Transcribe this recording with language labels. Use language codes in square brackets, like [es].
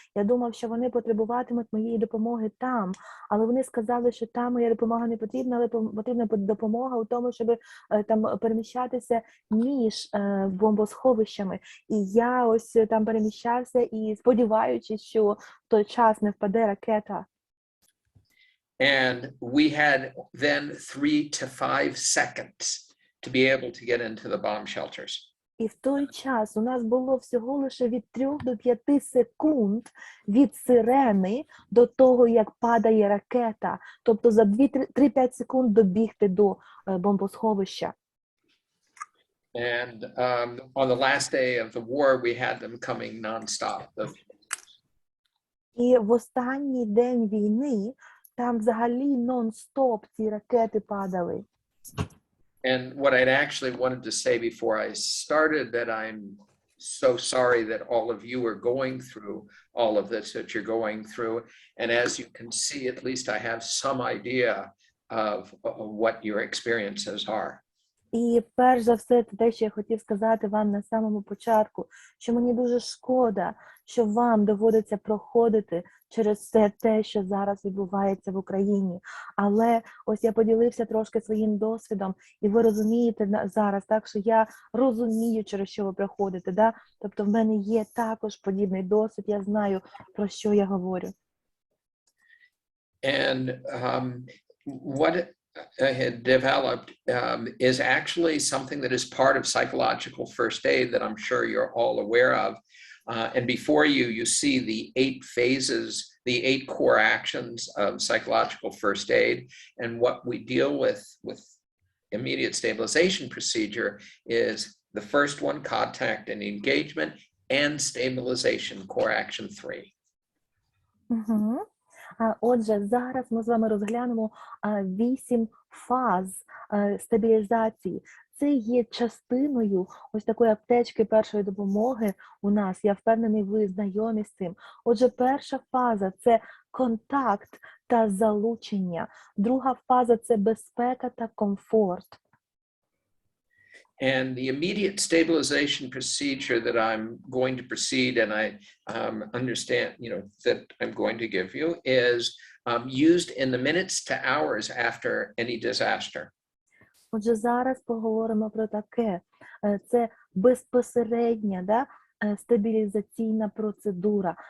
[uk] Я думав, що вони потребуватимуть моєї допомоги там, але вони сказали, що там моя допомога не потрібна, але потрібна допомога у тому, щоб там переміщатися між бомбосховищами. І я ось там переміщався і сподіваючись, що в той час не впаде ракета. [en] And we had then 3 to 5 seconds to be able to get into the bomb shelters. [uk] І в той час у нас було всього лише від 3 до 5 секунд від сирени до того, як падає ракета. Тобто за 3-5 секунд добігти до бомбосховища. [en] And on the last day of the war, we had them coming nonstop. [uk] І в останній день війни там взагалі нон-стоп ці ракети падали. [en] And what I'd actually wanted to say before I started that I'm so sorry that all of you are going through all of this that you're going through. And as you can see, at least I have some idea of what your experiences are. [uk] І перш за все, це те, що я хотів сказати вам на самому початку, що мені дуже шкода, що вам доводиться проходити через все те, що зараз відбувається в Україні. Але ось я поділився трошки своїм досвідом, і ви розумієте зараз, так, що я розумію, через що ви проходите. Да? Тобто в мене є також подібний досвід, я знаю, про що я говорю. [en] And what I had developed is actually something that is part of psychological first aid that I'm sure you're all aware of. And before you, you see the 8 phases, the 8 core actions of psychological first aid. And what we deal with immediate stabilization procedure is the first one, contact and engagement, and stabilization, core action 3. Угу. [uk] Отже, зараз ми з вами розглянемо 8 фаз стабілізації. Це є частиною ось такої аптечки першої допомоги у нас. Я впевнений, ви знайомі з цим. Отже, перша фаза – це контакт та залучення. Друга фаза – це безпека та комфорт. [en] And the immediate stabilization procedure that I'm going to proceed, and I understand, that I'm going to give you, is used in the minutes to hours after any disaster. [uk] Отже, зараз поговоримо про таке. Це безпосередня, стабілізаційна процедура.